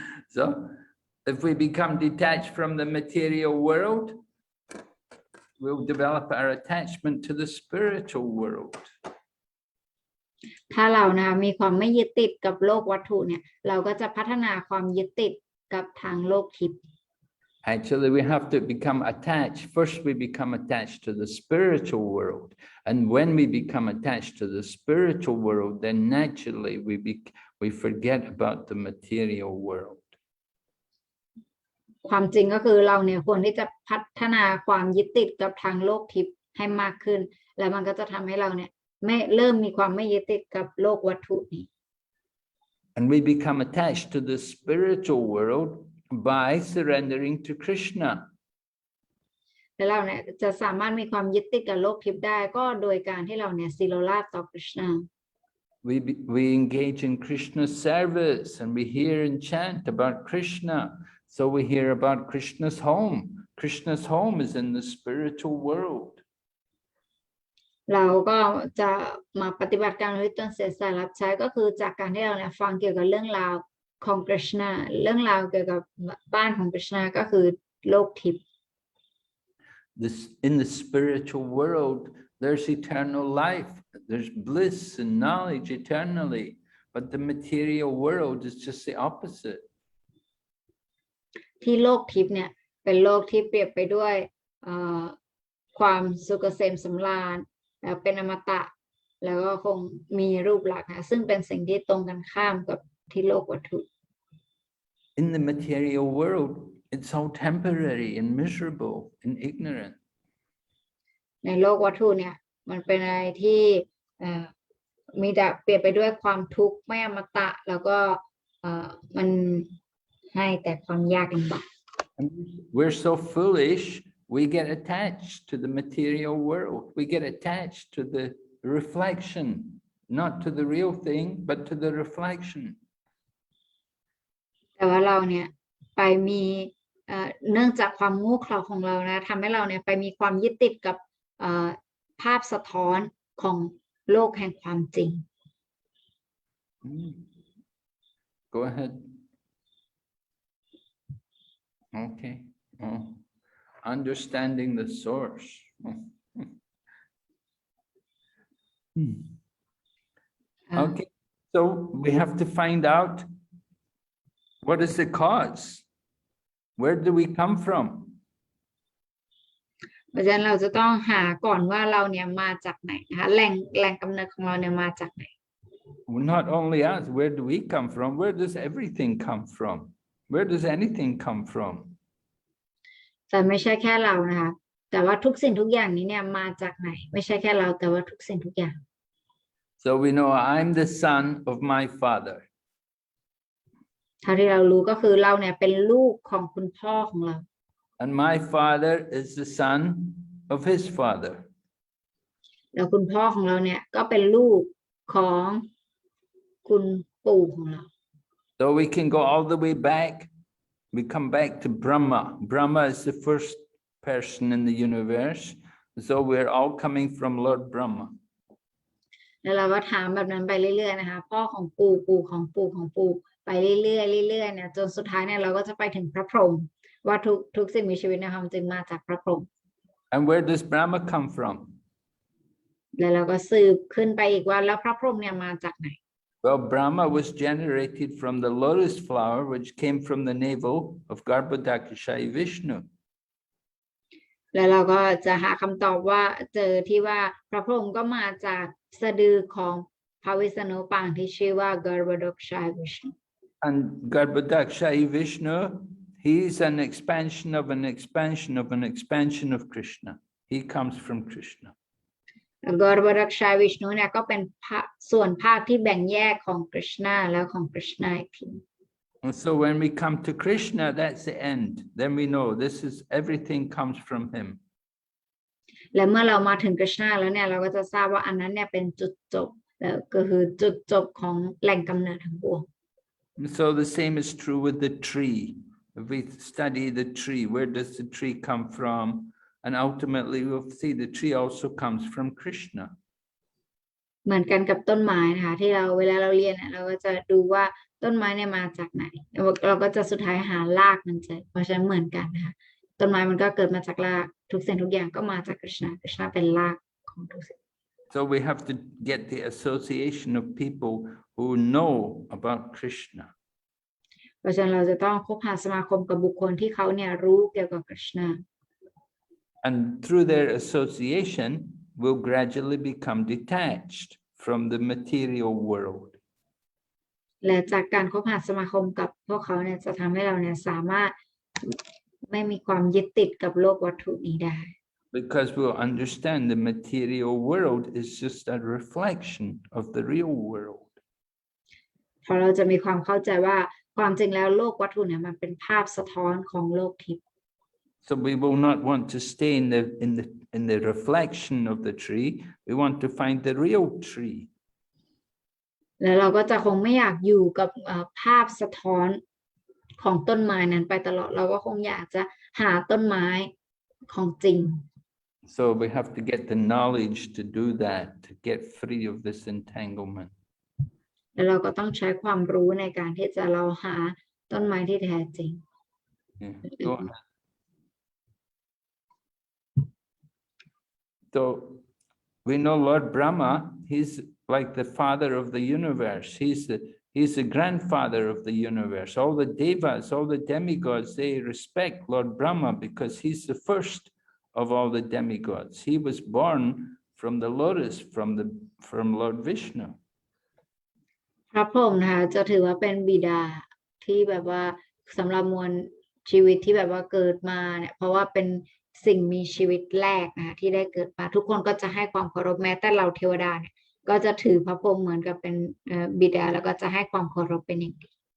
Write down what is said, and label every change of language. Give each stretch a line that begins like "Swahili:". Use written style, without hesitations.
English: So, if we become detached from the material world, we'll develop our attachment to the spiritual world.
Thai: ถ้าเรานะมีความไม่ยึดติดกับโลกวัตถุเนี่ยเราก็จะพัฒนาความยึดติดกับทางโลกทิพย์
English: Actually, we have to become attached. First, we become attached to the spiritual world. And when we become attached to the spiritual world, then naturally we forget about the material world.
Thai: ความจริงก็คือเราเนี่ยควรที่จะพัฒนาความยึดติดกับทางโลกทิพย์ให้มากขึ้นแล้วมันก็จะทำให้เราเนี่ยเริ่มมีความไม่ยึดติดกับโลกวัตถุนี้
English: And we become attached to the spiritual world by surrendering to Krishna.
Thai: แล้วเราเนี่ยจะสามารถมีความยึดติดกับโลกทิพย์ได้ก็โดยการที่เราเนี่ยสิโรราบต่อคริชนา
English: We engage in Krishna's service and we hear and chant about Krishna. So we hear about Krishna's home. Krishna's home is in the spiritual world.
Thai: เราก็จะมาปฏิบัติการด้วยตนเสียสละรับใช้ก็คือจากการที่เราเนี่ยฟังเกี่ยวกับเรื่องราวของคริชนาเรื่องราวเกี่ยวกับบ้านของคริชนาก็คือโลกทิพย์
English: In the spiritual world, there's eternal life. There's bliss and knowledge eternally. But the material world is just the opposite.
Thai: ที่โลกทิพย์เนี่ยเป็นโลกที่เปรียบไปด้วยความสุขเกษมสำราญแล้วเป็นอมตะแล้วก็คงมีรูปลักษณ์นะซึ่งเป็นสิ่งที่ตรงกันข้ามกับที่โลกวัตถุ
English: In the material world, it's all temporary and miserable and ignorant.
Thai: ในโลกวัตถุเนี่ยมันเป็นอะไรที่มีแต่เปรียบไปด้วยความทุกข์ไม่อมตะแล้วก็มันให้แต่ความยากลำบาก
English: We're so foolish, we get attached to the material world. We get attached to the reflection, not to the real thing, but to the reflection.
Thai: แต่ว่าเราเนี่ยไปมีเนื่องจากความโง่เขลาของเรานะทำให้เราเนี่ยไปมีความยึดติดกับภาพสะท้อนของโลกแห่งความจริง
English: Go ahead. Okay. Oh. Understanding the source. Okay. So we have to find out what is the cause. Where do we come from?
Thai: เพราะฉะนั้นเราจะต้องหาก่อนว่าเราเนี่ยมาจากไหนนะคะแหล่งกำเนิดของเราเนี่ยมาจากไหน
English: Not only us, where do we come from? Where does everything come from? Where does anything come from?
Thai: แต่ไม่ใช่แค่เรานะคะแต่ว่าทุกสิ่งทุกอย่างนี้เนี่ยมาจากไหนไม่ใช่แค่เราแต่ว่าทุกสิ่งทุกอย่าง
English: So we know I'm the son of my father.
Thai: เท่าที่เรารู้ก็คือเราเนี่ยเป็นลูกของคุณพ่อของเรา
English: And my father is the son of his father.
Thai: แล้วคุณพ่อของเราเนี่ยก็เป็นลูกของคุณปู่ของเรา
English: So we can go all the way back. We come back to Brahma. Brahma is the first person in the universe. So we're all coming from Lord Brahma.
Thai: แล้วเราก็ถามแบบนั้นไปเรื่อยๆนะคะพ่อของปู่ปู่ของปู่ของปู่ไปเรื่อยๆเรื่อยๆเนี่ยจนสุดท้ายเนี่ยเราก็จะไปถึงพระพรหมว่าทุกสิ่งมีชีวิตนะคะจึงมาจากพระพรหม
English: And where does Brahma come from?
Thai: แล้วเราก็สืบขึ้นไปอีกว่าแล้วพระพรหมเนี่ยมาจากไหน
English: Well, Brahma was generated from the lotus flower, which came from the navel of Garbhodakashayi Vishnu.
Thai: แล้วเราก็จะหาคำตอบว่าเจอที่ว่าพระพรหมก็มาจากสะดือของพระวิษณุปางที่ชื่อว่า Garbhodakshai Vishnu
English: And Garbhodakshai Vishnu, he's an expansion of an expansion of an expansion of Krishna. He comes from Krishna.
Thai: Garbhodakshai Vishnu เนี่ยก็เป็นส่วนภาคที่แบ่งแยกของคริชนาแล้วของคริชนาอีกที
English: And so when we come to Krishna, that's the end. Then we know this is everything comes from him.
Thai: และเมื่อเรามาถึงคริชนาแล้วเนี่ยเราก็จะทราบว่าอันนั้นเนี่ยเป็นจุดจบแล้วก็คือจุดจบของแหล่งกำเนิดทั้งปวง
English: And so the same is true with the tree. If we study the tree, where does the tree come from? And ultimately we'll see the tree also comes from Krishna.
Thai: เหมือนกันกับต้นไม้นะคะที่เราเวลาเราเรียนเนี่ยเราก็จะดูว่าต้นไม้เนี่ยมาจากไหนเราก็จะสุดท้ายหารากมันเจอเพราะฉะนั้นเหมือนกันนะคะต้นไม้มันก็เกิดมาจากรากทุกสิ่งทุกอย่างก็มาจากคริชนาคริชนาเป็นรากของทุกสิ่ง
English: So we have to get the association of people who know about Krishna.
Thai: เพราะฉะนั้นเราจะต้องคบหาสมาคมกับบุคคลที่เขาเนี่ยรู้เกี่ยวกับคริชนา
English: And through their association, we'll gradually become detached from the material world.
Thai: และจากการคบหาสมาคมกับพวกเขาเนี่ยจะทำให้เราเนี่ยสามารถไม่มีความยึดติดกับโลกวัตถุนี้ได้
English: Because we'll understand the material world is just a reflection of the real world.
Thai: เพราะเราจะมีความเข้าใจว่าความจริงแล้วโลกวัตถุเนี่ยมันเป็นภาพสะท้อนของโลกทิพย์
English: So we will not want to stay in the reflection of the tree. We want to find the real tree.
Thai: แล้วเราก็จะคงไม่อยากอยู่กับภาพสะท้อนของต้นไม้นั้นไปตลอดเราก็คงอยากจะหาต้นไม้ของจริง
English: So we have to get the knowledge to do that, to get free of this entanglement.
Thai: แล้วเราก็ต้องใช้ความรู้ในการที่จะเราหาต้นไม้ที่แท้จริง
English: Yeah. Go ahead. So we know Lord Brahma, he's like the father of the universe. He's the grandfather of the universe. All the devas, all the demigods, they respect Lord Brahma because he's the first of all the demigods. He was born from the lotus, from Lord Vishnu.
Thai: พระพรหมนะคะจะถือว่าเป็นบิดาที่แบบว่าสำหรับมวลชีวิตที่แบบว่าเกิดมาเนี่ยเพราะว่าเป็นสิ่งมีชีวิตแรกนะคะที่ได้เกิดมาทุกคนก็จะให้ความเคารพแม้แต่เราเทวดาเนี่ยก็จะถือพระพรหมเหมือนกับเป็นบิดาแล้วก็จะให้ความเคารพเป็นอย่างดี